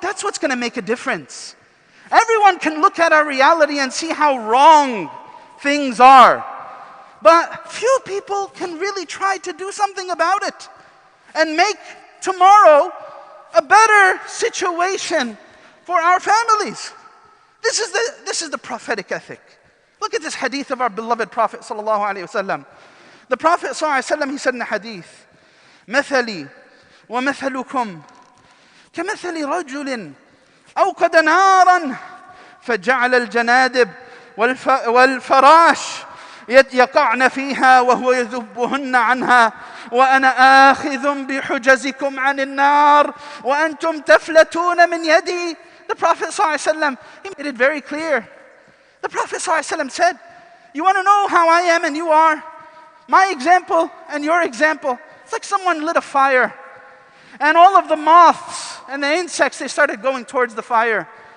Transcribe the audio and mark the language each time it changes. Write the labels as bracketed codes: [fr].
[en] That's what's going to make a difference. Everyone can look at our reality and see how wrong things are. But few people can really try to do something about it and make tomorrow a better situation for our families. This is the prophetic ethic. Look at this hadith of our beloved Prophet sallallahu alaihi wasallam. The Prophet sallallahu alaihi wasallam, he said in the hadith, [ar] "Mathali wa mathalukum kamathali rajulin أوقد نارا فجعل الجنادب والفراش يقعن فيها وهو يذبهن عنها وأنا آخذ بحجزكم عن النار وأنتم تفلتون من يدي." [en] The Prophet ﷺ, he made it very clear. The Prophet ﷺ said, you want to know how I am and you are? My example and your example, it's like someone lit a fire. And all of the moths and the insects, they started going towards the fire.